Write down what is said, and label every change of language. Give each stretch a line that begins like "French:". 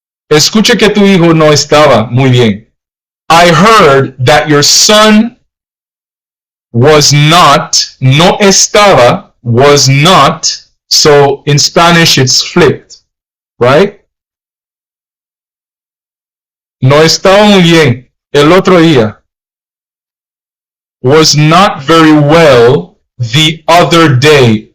Spanish: Escucha que tu hijo no estaba. Muy bien.
English: I heard that your son was not,
Spanish: no estaba,
English: was not. So in Spanish it's flipped, right?
Spanish: No estaba muy bien el otro día.
English: Was not very well the other day.